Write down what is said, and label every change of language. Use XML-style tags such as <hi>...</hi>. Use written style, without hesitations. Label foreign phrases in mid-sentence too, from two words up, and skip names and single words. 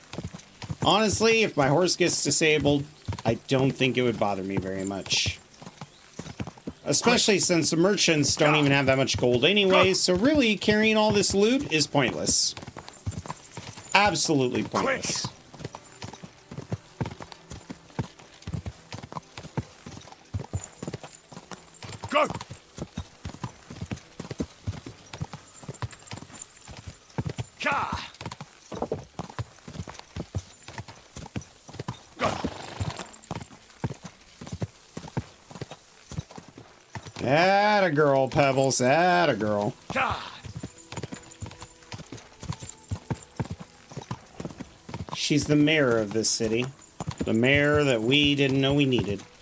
<en>Honestly, if my horse gets disabled, I don't think it would bother me very much. Especially since the merchants don't even have that much gold anyway, so really carrying all this loot is pointless. Absolutely pointless. Go! Ka! Go! Atta girl, Pebbles. Atta girl. Ka! She's the mayor of this city. The mayor that we didn't know we needed.</en>